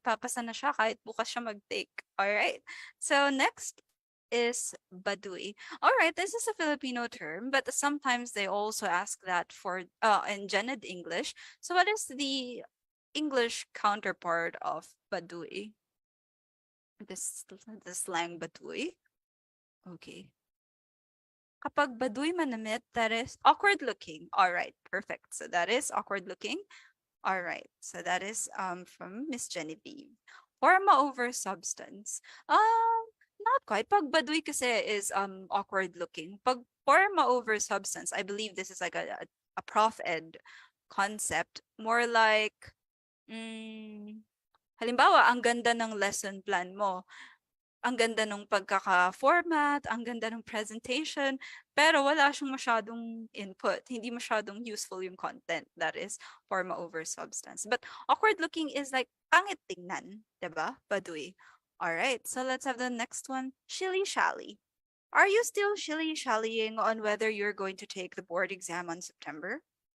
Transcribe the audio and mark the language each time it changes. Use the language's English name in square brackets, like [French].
[Filipino] Papasa na siya kahit bukas siya mag-take. [English] Alright. So next is baduy. Alright, this is a Filipino term, but sometimes they also ask that for in Gened English. So what is the English counterpart of baduy? This the slang baduy. Okay. [Filipino] Kapag baduy manamit, [English] that is awkward looking. Alright, perfect. So that is awkward looking. All right. So that is from Miss Genevieve. Forma over substance. Not quite. [Filipino] Pag baduy kasi [English] is awkward looking. Pag forma over substance, I believe this is like a prof ed concept. [Filipino] More like halimbawa, ang ganda ng lesson plan mo. Ang ganda ng pagkaka-format, ang ganda ng presentation, pero wala siyang masyadong input. Hindi masyadong useful yung content. [English] That is forma over substance. But awkward looking is like [Filipino] pangit tingnan, diba? [English] Baduy. All right, so let's have the next one. Shilly-shally. Are you still shilly-shallying on whether you're going to take the board exam on September?